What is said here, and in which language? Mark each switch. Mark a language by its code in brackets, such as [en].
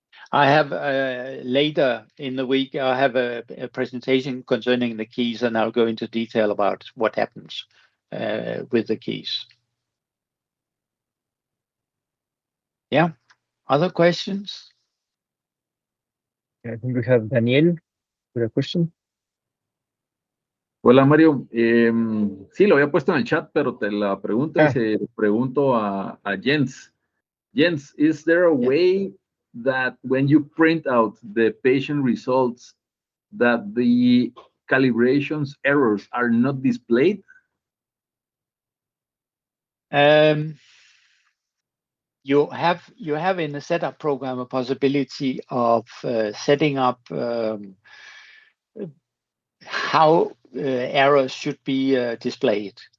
[en] I have later in the week, I have a presentation concerning the keys, and I'll go into detail about what happens with the keys. Yeah, other questions? I think we have Daniel with a question. [es] Hola Mario, sí, lo había puesto en el chat, pero te la pregunto y se pregunto a Jens. [en] Jens, is there a way that when you print out the patient results, that the calibrations errors are not displayed? You have in the setup program a possibility of setting up how errors should be displayed.